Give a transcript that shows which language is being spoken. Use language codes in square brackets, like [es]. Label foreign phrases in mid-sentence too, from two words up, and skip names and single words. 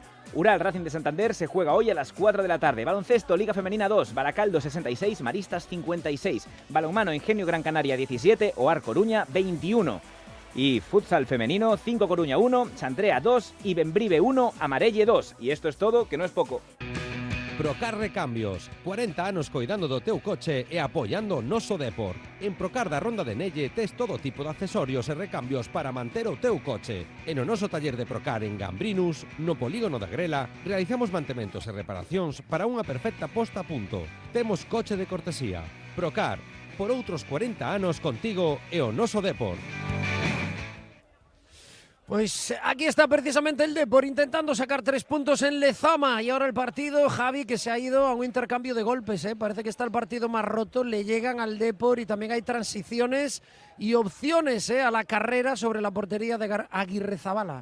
[es] Ural Racing de Santander se juega hoy a las 4 de la tarde. Baloncesto Liga Femenina 2, Baracaldo 66, Maristas 56. Balonmano Ingenio Gran Canaria 17, Oar Coruña 21. Y futsal femenino 5 Coruña 1, Chantrea 2 y Bembrive 1, Amarelle 2. Y esto es todo, que no es poco. [gl] Procar Recambios, 40 anos coidando do teu coche e apoiando o noso Depor. En Procar da Ronda de Nelle tes todo tipo de accesorios e recambios para manter o teu coche. E no noso taller de Procar en Gambrinus, no polígono da Grela, realizamos mantementos e reparacións para unha perfecta posta a punto. Temos coche de cortesía. Procar, por outros 40 anos contigo e o noso Depor. [es] Pues aquí está precisamente el Depor intentando sacar 3 puntos en Lezama y ahora el partido, Javi, que se ha ido a un intercambio de golpes, parece que está el partido más roto, le llegan al Depor y también hay transiciones y opciones a la carrera sobre la portería de Aguirrezabala.